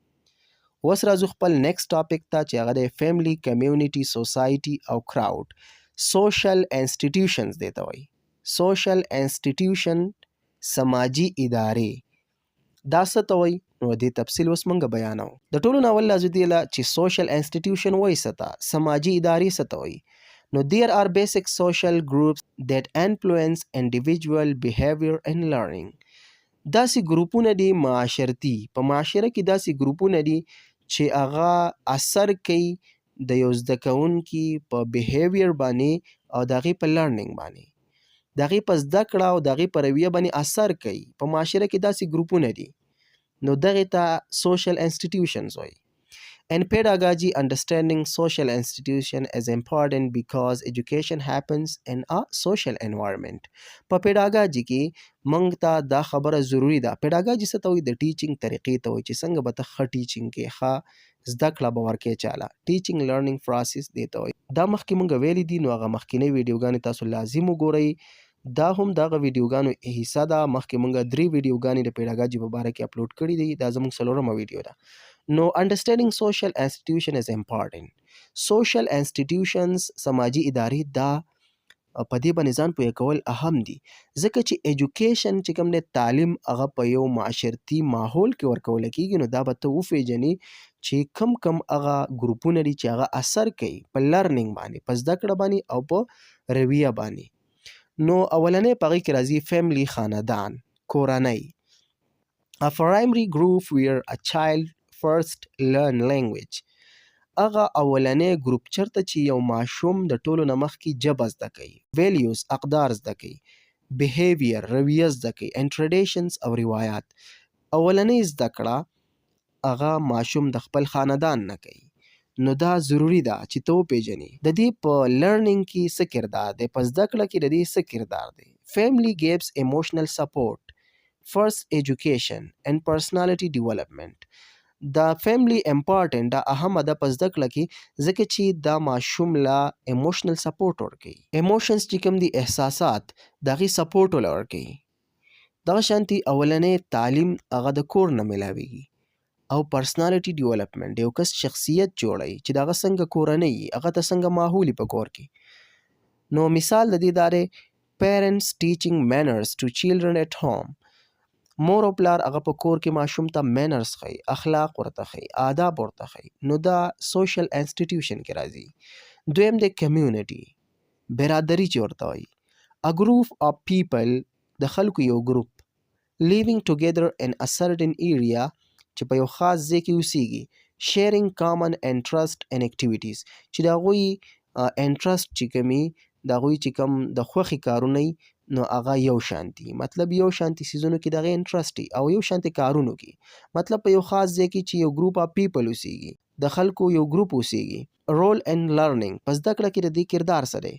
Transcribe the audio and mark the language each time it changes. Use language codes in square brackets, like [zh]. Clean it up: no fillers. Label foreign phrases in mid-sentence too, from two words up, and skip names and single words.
[ps] اوس راځو خپل [en] next topic [ps] ته چې هغه دی [en] family community society [ps] او [en] crowd social institutions [ps] دې ته وایي. [en] social institution [ps] سماجی ادارې دا څه ته وایي نو دې تفصیل اوس موږ بیانو. د ټولو نه اول لازم دی چې [en] social institution [ps] وایي څه ته، سماجی ادارې څه ته وایي. نو [en] there are basic social groups that influence individual behavior and learning. [ps] داسې ګروپونه دي معاشرتي، په معاشره کې داسې ګروپونه دي چې هغه اثر کوي د یو زده کوونکي په بیهیویر باندې او د هغې په لرنینګ باندې، د هغې په زده کړه او د هغې په رویه باندې اثر کوي. په معاشره کې داسې ګروپونه دي نو دغې ته [en] social institutions [ps] وایي. [en] In pedagogy, understanding social institution is important because education happens in a social environment. [ps] په پیډاګاجي کې موږ ته دا خبره ضروری ده. پیډاګاجي څه ته وایي؟ د ټیچینګ طریقې ته وایي چې څنګه به ته ښه ټیچینګ کې ښه زده کړه به ورکې چاله. [en] teaching learning process [ps] دې ته وایي. دا مخکې موږ ویلي دي نو هغه مخکینۍ ویډیوګانې تاسو لازم وګورئ. دا هم دغه ویډیوګانو حصه ده. مخکې موږ 3 ویډیوګانې د پیډاګاجي په باره کې اپلوډ کړي دي. دا زموږ 4مه ویډیو ده. نو [en] understanding social institution is important. social institutions [ps] سماجی ادارې دا په دې باندې ځان پوهه کول اهم دي ځکه چې ایجوکیشن چې کوم دی تعلیم هغه په یو معاشرتي ماحول کې ورکول کېږي. نو دا به ته وپېژنې چې کم هغه ګروپونه دي چې هغه اثر کوي په لرنینګ باندې، په زده کړه باندې او په رویه باندې. نو اولنی په هغې کې راځي فیملی، خاندان، کورنۍ. [en] A primary group where a child first learn language. [ps] هغه اولنی ګروپ چرته چې یو ماشوم د ټولو نه مخکې ژبه زده کوي، ویلیوز اقدار زده کوي، بیهیویر رویه زده کوي، [en] and traditions [ps] او روایات. اولنی زده کړه هغه ماشوم د خپل خاندان نه کوي. نو دا ضروری ده چې ته وپېژنې د دې په لرنینګ کې څه کردار دی، په زده کړه کې د دې څه کردار دی. [en] Family gives emotional support, first education and personality development. [ps] دا [en] family important [ps] دا اهمه ده په زده کړه کې ځکه چې دا ماشوم له [en] emotional support [ps] ورکوي. ایموشنز چې کوم دي احساسات د هغې سپورټ وله ورکوي. دغه شانتي اولنی تعلیم هغه د کور نه میلاویږي او [en] personality development [ps] یو کس شخصیت جوړوي چې د هغه څنګه کورنۍ وي، هغه ته څنګه ماحول په کور کې. نو مثال د دې دا دی [en] parents teaching manners to children at home. [ps] مور او پلار هغه په کور کې ماشوم ته مینرز ښیي، اخلاق ورته ښیي، آداب ورته ښیي. نو دا [en] social institution [ps] کې راځي. دویم دی کمیونټي، برادري چې ورته وایي. [en] A group of people [ps] د خلکو یو ګروپ [en] living together in a certain area [ps] چې په یو خاص ځای کې اوسیږي. [en] sharing common interest and activities [ps] چې د هغوی انټرست چې کومي د هغوی چې کوم د خوښې کارونه نو هغه یو شانتي، مطلب یو شانتي سیزونو کې د هغې انټرسټ او یو شانتي کارونو کې، مطلب په یو خاص ځای کې چې یو [en] group of people [ps] اوسیږي، د خلکو یو ګروپ اوسیږي. [en] role and learning [ps] په زده کړه کې د دې کردار څه دی.